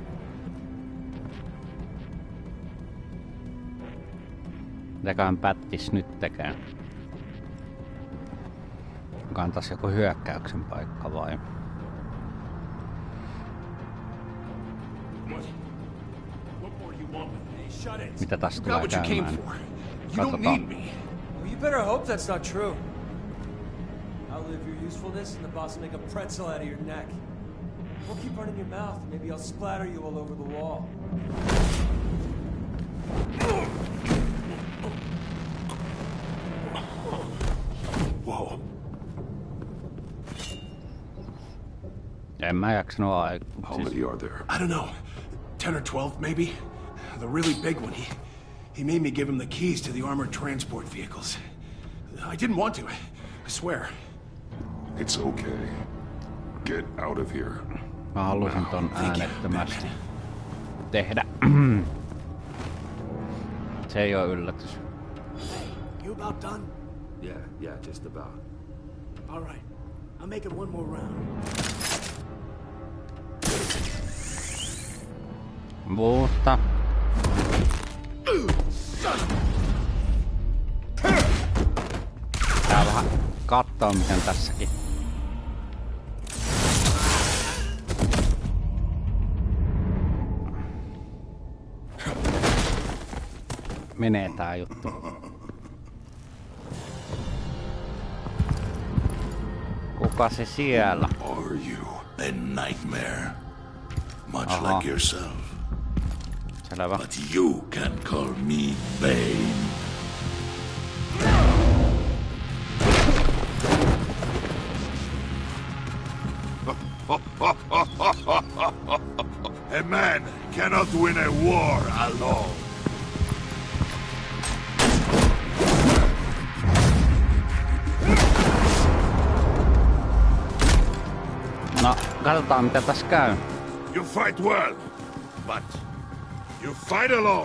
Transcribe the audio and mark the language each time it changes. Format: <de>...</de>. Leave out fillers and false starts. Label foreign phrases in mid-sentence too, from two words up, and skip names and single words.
<fi>Mitäköhän Pättis nyt tekee? Kantas joku hyökkäyksen paikka vai? Mitä tästä tulee käymään? Katsotaan.</fi> <en>You better hope that's not true. Outlive your usefulness and the boss will make a pretzel out of your neck. We'll keep running your mouth and maybe I'll splatter you all over the wall. Whoa.</en> <fi>En mä jaksanut</fi> <en>How many are there? I don't know. 10 or 12 maybe. The really big one, he made me give him the keys to the armored transport vehicles. I didn't want to, I swear. It's okay. Get out of here.</en> <fi>Mä halusin ton äänettömästi tehdä. Se ei oo yllätys.</fi> <en>Hey, you about done? Yeah, just about. All right, I'll make it one more round.</en> <fi>Mutta tää vähän kattoo miten tässäkin. Menee tää juttu. Kuka se siellä?</fi> <en>Are you a nightmare? Much like yourself.</en> <fi>Selvä.</fi> <en>But you can call me Bane. A man cannot win a war alone.</en> <fi>No, katsotaan mitä tässä käy.</fi> <en>You fight well, but you fight alone.</en>